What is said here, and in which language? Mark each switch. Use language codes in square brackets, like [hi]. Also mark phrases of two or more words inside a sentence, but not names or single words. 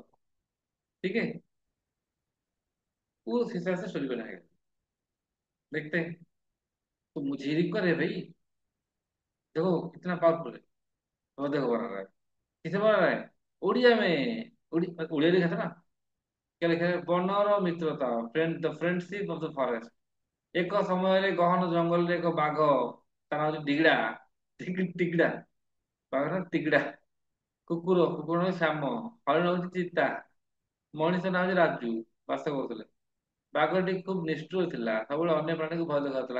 [hi] ठीक है, उस हिसाब से स्टोरी बनाएगा। देखते हैं। तो मुझे रिक्वर है भाई, देखो कितना पावरफुल है। तो देखो बना रहा है, किसे बना रहा है? उड़िया में। उड़िया लिखा था ना। क्या लिखा है? [or] ବନର ମିତ୍ରତା, [en] friend the friendship of the forest. [or] ଏକ ସମୟରେ ଗହନ ଜଙ୍ଗଲରେ ଏକ ବାଘ, ତା ନାଁ ହଉଛି ଟିଗଡା। ଟିଗଡା, ବାଘ ନା ଟିଗଡା। କୁକୁର ହଉଛି ଶ୍ୟାମ, ହରିଣ ହଉଛି ଚିତା, ମଣିଷ ନାଁ ହଉଛି ରାଜୁ, ବାସ କରୁଥିଲେ। ବାଘଟି ଖୁବ ନିଷ୍ଠୁର ଥିଲା, ସବୁବେଳେ ଅନ୍ୟ ପ୍ରାଣୀକୁ ଭୟ ଦେଖାଉଥିଲା।